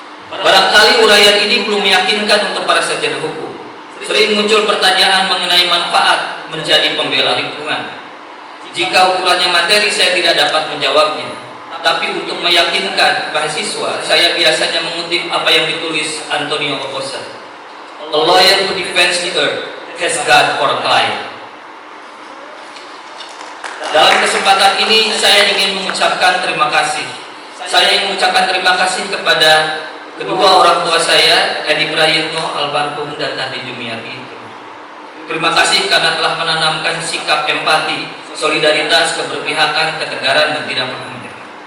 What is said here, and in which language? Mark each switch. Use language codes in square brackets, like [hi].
[id] Barangkali uraian ini belum meyakinkan untuk para sarjana hukum. Sering muncul pertanyaan mengenai manfaat menjadi pembela lingkungan. Jika ukurannya materi, saya tidak dapat menjawabnya. Tapi untuk meyakinkan mahasiswa, saya biasanya mengutip apa yang ditulis Antonio Oposa. [en] A lawyer who defends the earth has God for a client. [id] Dalam kesempatan ini saya ingin mengucapkan terima kasih. Saya ingin mengucapkan terima kasih kepada kedua orang tua saya, Edi Prayitno almarhum dan Nadi Jumiati. Terima kasih karena telah menanamkan sikap empati, solidaritas, keberpihakan, ketegaran, dan tidak pernah menyerah.